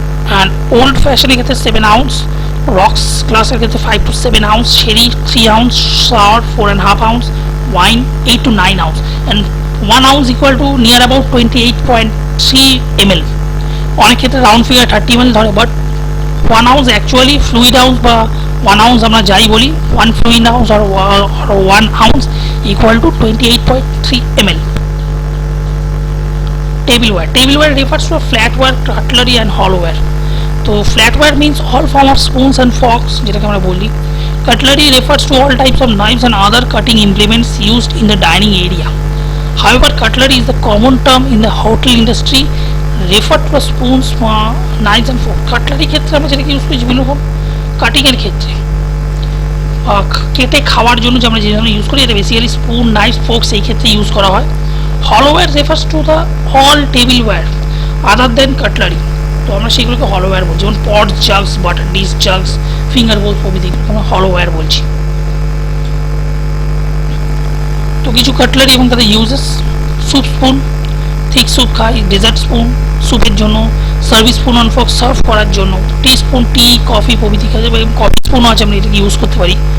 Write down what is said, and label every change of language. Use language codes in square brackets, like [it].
[bn] And old ফ্যাশনের ক্ষেত্রে 7 ounce, rocks গ্লাসের ক্ষেত্রে 5 to 7 ounce, Sherry 3 ounce, sour 4.5 ounce, wine 8 to 9 ounce, and 1 ounce [en] equal to near about [bn] 28.3 ml। অনেক ক্ষেত্রে round figure 30 ml ধরে, but 1 ounce actually fluid ounce বা 1 ounce আমরা যাই বলি, 1 fluid ounce আর 1 ounce equal to 28.3 ml। [en] Tableware refers to a flatware, cutlery and hollowware. তো flatware means all form of spoons and forks [bn] যেটাকে আমরা বলি। [en] Cutlery refers to all types of knives and other cutting implements used in the dining area. However, cutlery is the common term in the hotel industry referred to spoons, knives and forks. [bn] Cutlery ক্ষেত্রে আমরা যেটাকে use করি বিভিন্ন রকম cutting এর ক্ষেত্রে, কেটে খাওয়ার জন্য যে আমরা যে ধরনের ইউজ করি এটা বেসিক্যালি স্পুন, নাইফ, ফোর্কস এই ক্ষেত্রে ইউজ করা হয়। [en] Hollowware refers to the all tableware other than cutlery. [bn] তো আমরা সেগুলোকে হলোওয়্যার বলছি, যেমন পট, জাগস, বাটার ডিশ, জাগস, ফিঙ্গার বোল প্রভৃতি আমরা হলোওয়্যার বলছি। তো কিছু কাটলারি এবং তাদের uses: soup spoon, thick soup খাই, ডেজার্ট স্পুন স্যুপের জন্য, service spoon on fork serve করার জন্য, টি স্পুন টি, কফি প্রভৃতি খাই, এবং কফি স্পুনও আছে আমরা এটাকে ইউজ করতে পারি।